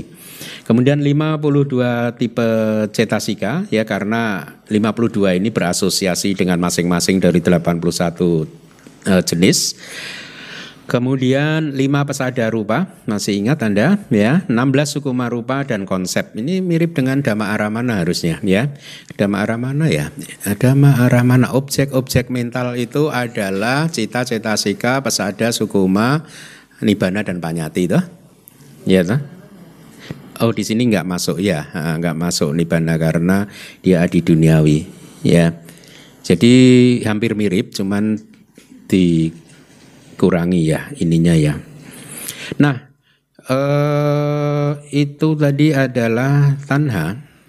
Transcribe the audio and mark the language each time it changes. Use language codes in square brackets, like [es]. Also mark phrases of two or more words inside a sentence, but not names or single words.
[id] Kemudian 52 tipe cetasika ya, karena 52 ini berasosiasi dengan masing-masing dari 81 jenis. Kemudian 5 [pi] pesada rupa, [id] masih ingat Anda ya, 16 [pi] sukuma rupa [id] dan konsep. Ini mirip dengan [pi] Dhamma Aramana [id] harusnya ya. [pi] Dhamma Aramana ya. Dhamma Aramana, [id] objek-objek mental itu adalah cita, cetasika, pesada, sukuma, nibbana dan panyati itu. Ya toh? Oh di sini nggak masuk ya, nggak masuk nibbana karena dia adi duniawi ya. Jadi hampir mirip, cuman dikurangi ya ininya ya. Nah itu tadi adalah tanha.